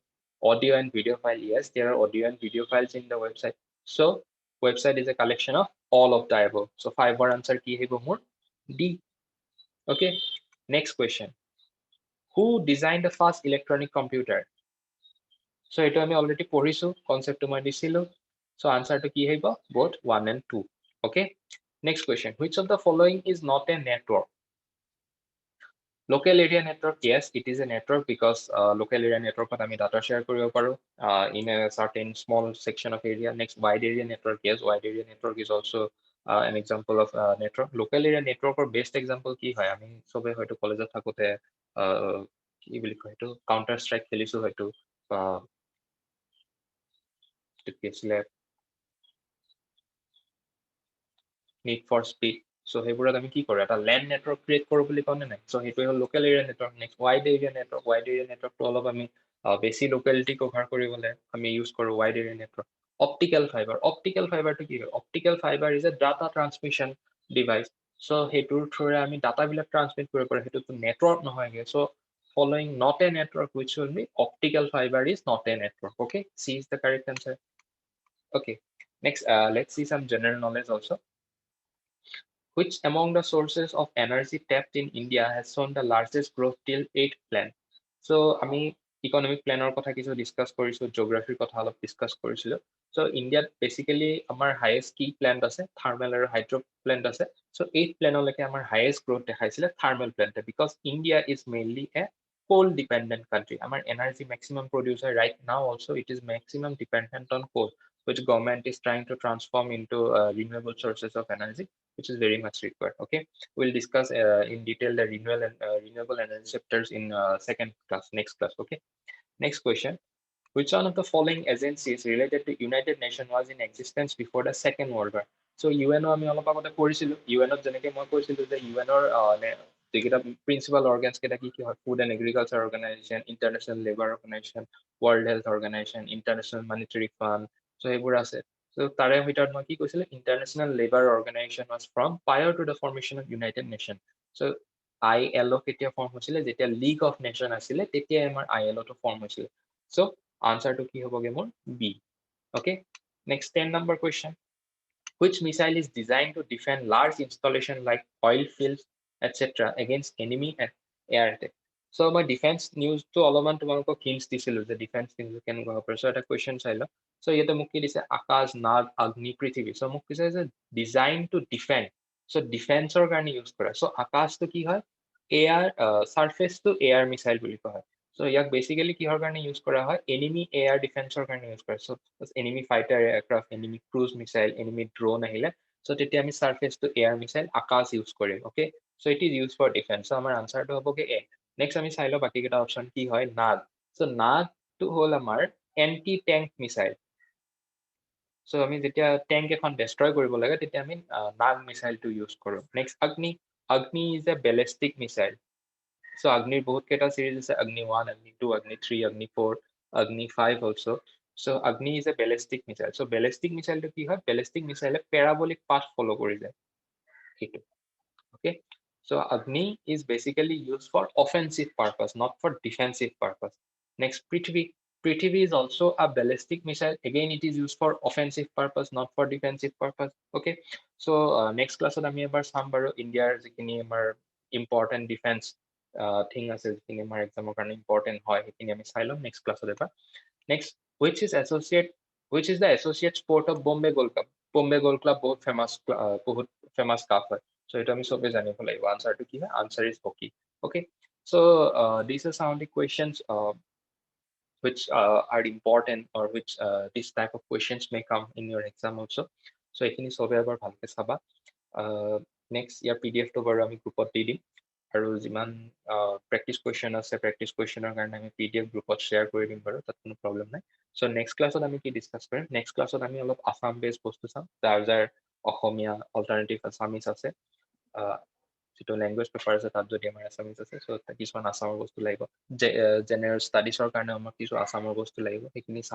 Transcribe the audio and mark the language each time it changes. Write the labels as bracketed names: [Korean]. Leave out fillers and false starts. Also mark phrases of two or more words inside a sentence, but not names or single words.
[English] Audio and video file. Yes, there are audio and video files in the website. So website is a collection of all of the above. So 5 more answer ki hai more D. Okay. Next question. Who designed the first electronic computer? [Assamese] So এইটো আমি অলৰেডি পঢ়িছো, কনসেপ্টটো মই দিছিলো। So answerটো কি আহিব? [English] Both 1 and 2. Okay. Next question. Which of the following is not a network? Local area network. Yes, it is a network because local area network আমি data share [Assamese] কৰিব পাৰো [English] in a certain small section of area. Next, wide area network. Yes, wide area network is also an example of network. Local area network or best example [Assamese] কি হয়? আমি সবে হয়তো কলেজত থাকোতে কি বুলি কয় এইটো কাউন্টাৰ ষ্ট্ৰাইক খেলিছো হয়তো কি আছিলে need for speed. So সেইবোৰত আমি কি কৰো? এটা [English] land network create [Assamese] কৰো বুলি কওঁ নে নাই? So সেইটোৱে হ'ল [English] local area network. next wide area network. wide area networkটো [Assamese] অলপ আমি বেছি [English] locality cover [Assamese] কৰিবলৈ আমি ইউজ কৰো [English] wide area network. optical fiber. optical fiberটো [Assamese] কি হয়? [English] optical fiber is a data transmission device. [Assamese] চ' সেইটোৰ থ্ৰুৰে আমি ডাটাবিলাক ট্ৰান্সমিট কৰিব পাৰো। সেইটোতো নেটৱৰ্ক নহয়গে। [English] চ' following not a network, which will be optical fiber is not a network. Okay, C is the correct answer. Okay, next, let's see some general knowledge also. Which among the sources of energy tapped in India has shown the largest growth till 8th plan? [Assamese] So আমি [English] economic planৰ [Assamese] কথা কিছু ডিছকাছ কৰিছো, জিঅ'গ্ৰাফিৰ কথা অলপ ডিছকাছ কৰিছিলো। চ' ইণ্ডিয়াত বেচিকেলি আমাৰ হায়েষ্ট কি প্লেণ্ট আছে, থাৰ্মেল আৰু [English] hydro plant [Assamese] আছে। চ' 8th প্লেনলৈকে আমাৰ [English] highest growth [Assamese] দেখাইছিলে [English] thermal plantে, because India is mainly a coal dependent country. Our energy maximum producer right now also it is maximum dependent on coal, which government is trying to transform into renewable sources of energy, which is very much required. Okay, we'll discuss in detail the renewable energy sectors in second class, next class. Okay, next question. Which one of the following agencies related to United Nations was in existence before the Second World War? [Assamese] So UNO আমি অলপ আগতে কৰিছিলো, UNত যেনেকে মই কৈছিলো যে UNৰ যিকেইটা প্ৰিন্সিপাল অৰ্গেনছ কেইটা কি কি হয়, ফুড এণ্ড এগ্ৰিকালচাৰ অৰ্গেনাইজেশ্যন, ইণ্টাৰনেশ্যনেল লেবাৰ অৰ্গেনাইজেশ্যন, ৱৰ্ল্ড হেল্থ অৰ্গেনাইজেশ্যন, ইণ্টাৰনেশ্যনেল মনিটাৰী ফাণ্ড, চ' সেইবোৰ আছে। চ' তাৰে ভিতৰত মই কি কৈছিলো, [English] International Labour Organization was from prior to the formation of United Nation. [Assamese] চ' ILO কেতিয়া ফৰ্ম হৈছিলে, যেতিয়া লীগ অফ নেশ্যন আছিলে তেতিয়াই আমাৰ ILOটো ফৰ্ম হৈছিলে। চ' আনসাৰটো কি হ'বগে মোৰ B. [English] Okay, next 10 number question. Which missile is designed to defend large installation like oil fields, etc. against enemy and air attack? [Assamese] So [English] my defense news [Assamese] to অলপমান তোমালোকক hints দিছিলো যে [English] defense news [Assamese] কেনেকুৱা হ'ব পাৰে। So এটা question চাই লওঁ। So ইয়াতে মোক কি দিছে, আকাশ, নাগ, অগ্নি, পৃথিৱী। So মোক কৈছে যে [English] designed to defend. [Assamese] So defenseৰ কাৰণে use কৰা। So আকাশটো কি হয়, [English] air surface to air missile [Assamese] বুলি কোৱা হয়। So ইয়াক বেচিকেলি কিহৰ কাৰণে ইউজ কৰা হয়, [English] enemy air defenseৰ [Assamese] কাৰণে ইউজ কৰে। চ' [English] enemy fighter aircraft, enemy cruise missile, enemy drone [Assamese] আহিলে, চ' তেতিয়া আমি [English] surface to air missile [Assamese] আকাশ ইউজ কৰিম। [English] okay, so it is use for defense. [Assamese] চ' আমাৰ আনচাৰটো হ'বগে এ। নেক্সট আমি চাই লওঁ বাকী কেইটা অপশ্যন কি হয়। নাগ, চ' নাগটো হ'ল আমাৰ [English] anti tank missile. [Assamese] চ' আমি যেতিয়া টেংক এখন ডেষ্ট্ৰয় কৰিব লাগে তেতিয়া আমি নাগ মিছাইলটো ইউজ কৰোঁ। [English] next Agni, Agni is a ballistic missile. [Assamese] So Agni's বহুত কেইটা series আছে, Agni 1, Agni 2, Agni 3, Agni 4, Agni 5 also. [English] So Agni is a ballistic missile. [Assamese] So [English] ballistic missile [Assamese] to কি হয়, [English] ballistic missile parabolic path follow [Assamese] কৰি যায় সেইটো। [English] Okay, so Agni is basically used for offensive purpose, not for defensive purpose. Next, Prithvi. Prithvi is also a ballistic missile. Again, it is used for offensive purpose, not for defensive purpose. [Assamese] Okay, so [English] next class [Assamese] আমি এবাৰ চাম বাৰু ইণ্ডিয়াৰ যিখিনি আমাৰ [English] important defense thing [Assamese] আছে, যিখিনি আমাৰ এক্সামৰ কাৰণে ইম্পৰ্টেণ্ট হয় সেইখিনি আমি চাই ল'ম [English] next classত [Assamese] এবাৰ। নেক্সট, [English] which is the associate sport of Bombay Gold Club? [Assamese] Bombay Gold Club বহুত ফেমাছ কাপ হয়। So এইটো আমি চবে জানিব লাগিব। আনসাৰটো কি হয়, [English] answer is hockey. Okay, so these are some of the questions which are important, or which this type of questions may come in your exam also. [Assamese] So এইখিনি চবে এবাৰ ভালকে চাবা। নেক্সট ইয়াৰ PDF টো বাৰু আমি গ্ৰুপত দি দিম, আৰু যিমান [English] practice question [Assamese] আছে [English] practice questionৰ [Assamese] কাৰণে আমি PDF গ্ৰুপত শ্বেয়াৰ কৰি দিম বাৰু, তাত কোনো প্ৰব্লেম নাই। চ' [English] next classত [Assamese] আমি কি ডিছকাছ কৰিম, [English] next classত [Assamese] আমি অলপ আছাম বেছ বস্তু চাম, যাৰ যাৰ অসমীয়া [English] alternative Assamese [Assamese] আছে, যিটো [English] language paper [Assamese] আছে তাত যদি আমাৰ আছামিজ আছে, চ' কিছুমান আছামৰ বস্তু লাগিব, [English] general studiesৰ [Assamese] কাৰণে আমাক কিছু আছামৰ বস্তু লাগিব, সেইখিনি চাম।